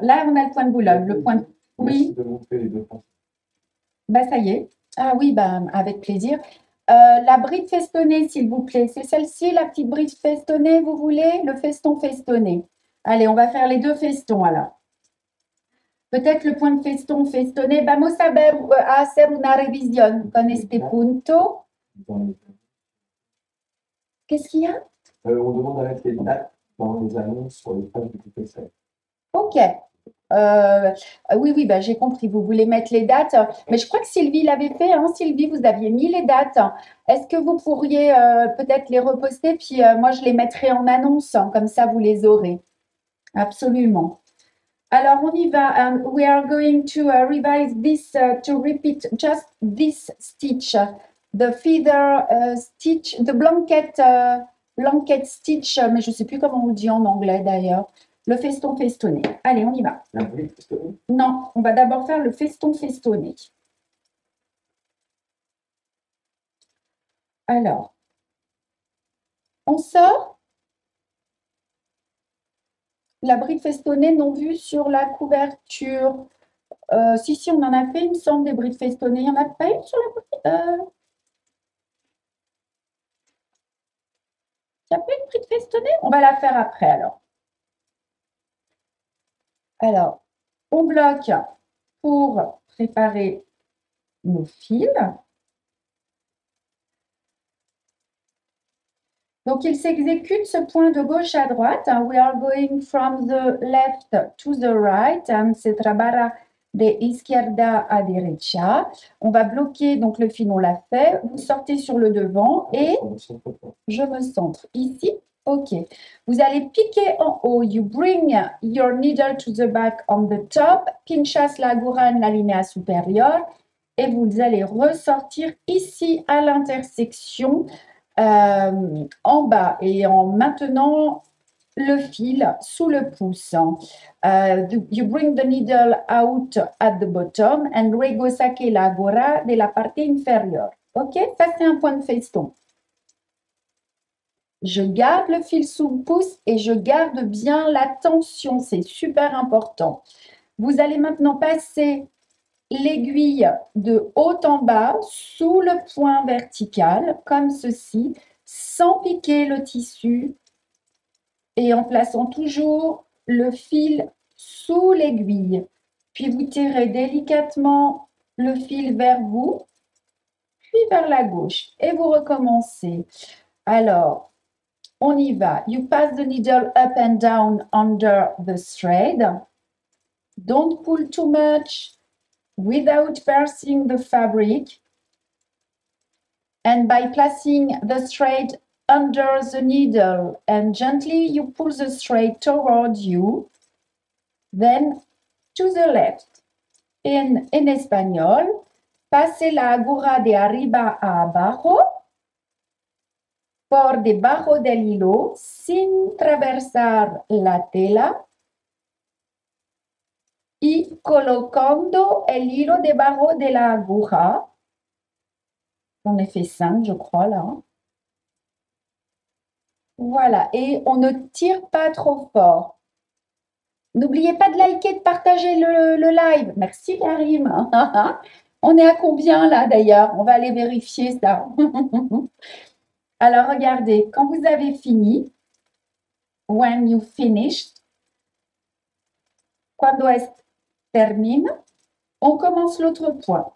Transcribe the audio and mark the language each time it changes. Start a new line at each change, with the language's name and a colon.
French: Là, on a le point de Boulogne. Le point de... Oui. Bah, ça y est. Ah oui, bah, avec plaisir. La bride festonnée, s'il vous plaît. C'est celle-ci, la petite bride festonnée, vous voulez? Le feston festonné. Allez, on va faire les deux festons, alors. Peut-être le point de feston festonné.
Spanish: Vamos a hacer una revisión con este punto.
French: Qu'est-ce qu'il y a? On demande à mettre les dates dans les annonces sur les pages du PPC. Ok. Oui, bah, j'ai compris. Vous voulez mettre les dates. Mais je crois que Sylvie l'avait fait. Hein. Sylvie, vous aviez mis les dates. Est-ce que vous pourriez peut-être les reposter? Puis moi, je les mettrai en annonce. Hein, comme ça, vous les aurez. Absolument. Alors, on y va.
English: And we are going to revise this, to repeat just this stitch. The feather stitch, the blanket stitch,
French: mais je ne sais plus comment on dit en anglais d'ailleurs. Le feston festonné. Allez, on y va. La bride festonnée? Non, on va d'abord faire le feston festonné. Alors, on sort la bride festonnée non vue sur la couverture. Si, on en a fait, il me semble, des brides festonnées. Il n'y en a pas une sur la bride Il n'y a pas une bride festonnée? On va la faire après, alors. Alors, on bloque pour préparer nos fils. Donc, il s'exécute ce point de gauche à droite.
English: We are going from the left to the right.
Spanish: Se trabaja de izquierda a derecha.
French: On va bloquer, donc le fil, on l'a fait. Vous sortez sur le devant et je me centre ici. OK. Vous allez piquer en haut.
English: You bring your needle to the back on the top.
Spanish: Pinchas la aguja en la linea supérieure.
French: Et vous allez ressortir ici à l'intersection en bas et en maintenant le fil sous le pouce.
English: You bring the needle out at the bottom and
Spanish: luego saque la aguja de la parte inférieure.
English: OK?
French: Ça, c'est un point de feston. Je garde le fil sous le pouce et je garde bien la tension. C'est super important. Vous allez maintenant passer l'aiguille de haut en bas sous le point vertical, comme ceci, sans piquer le tissu et en plaçant toujours le fil sous l'aiguille. Puis vous tirez délicatement le fil vers vous, puis vers la gauche et vous recommencez. Alors, on y va.
English: You pass the needle up and down under the thread. Don't pull too much without piercing the fabric. And by placing the thread under the needle and gently you pull the thread toward you, then to the left.
Spanish: En español, pase la aguja de arriba a abajo, por debajo del hilo, sin atravesar la tela, y colocando el hilo debajo de la aguja.
French: On a fait 5, je crois, là. Voilà, et on ne tire pas trop fort. N'oubliez pas de liker, de partager le live. Merci, Karim. On est à combien, là, d'ailleurs? On va aller vérifier ça. Alors, regardez, quand vous avez fini,
English: when you finished,
Spanish: cuando termine,
French: on commence l'autre point.